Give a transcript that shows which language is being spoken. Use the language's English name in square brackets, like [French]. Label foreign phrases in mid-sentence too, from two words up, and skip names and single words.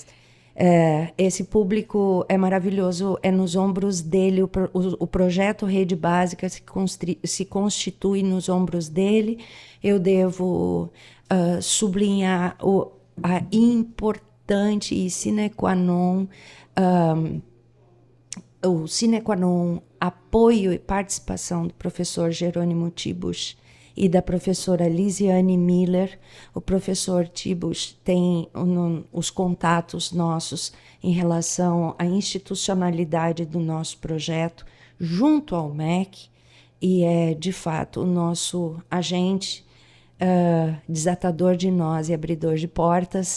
[Portuguese] Esse público é maravilhoso, é nos ombros dele, o projeto Rede Básica se constitui nos ombros dele. Eu devo sublinhar a importante e [Latin] sine qua non [Portuguese] o [Latin] sine qua non [Portuguese] apoio e participação do professor Jerônimo Tibusch e da professora Lisiane Miller. O professor Tibusch tem os contatos nossos em relação à institucionalidade do nosso projeto junto ao MEC e é, de fato, o nosso agente desatador de nós e abridor de portas.